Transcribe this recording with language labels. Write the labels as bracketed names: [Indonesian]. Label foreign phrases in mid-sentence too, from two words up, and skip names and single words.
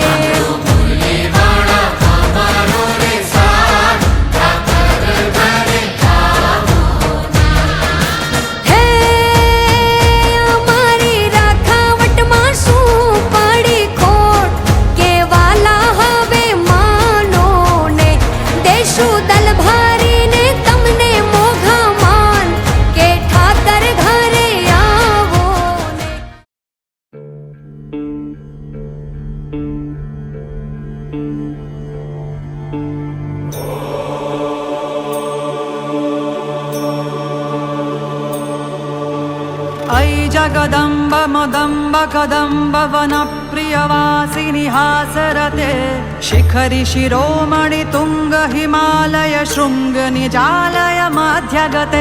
[Gujarati] હે અમારી રાખાવટમાં શું પડી ખોટ, કે વાલા હવે માનો ને. દેશું દલ ભારીને તમને મોઘા માન, કે ઠાકર ઘરે આવો ને. [Sanskrit] ऐ जगदम्ब मदम्ब कदम्ब वन प्रियवासिनि हासरते, शिखरि शिरोमणि तुङ्ग हिमालय शृङ्ग निजालय मध्यगते.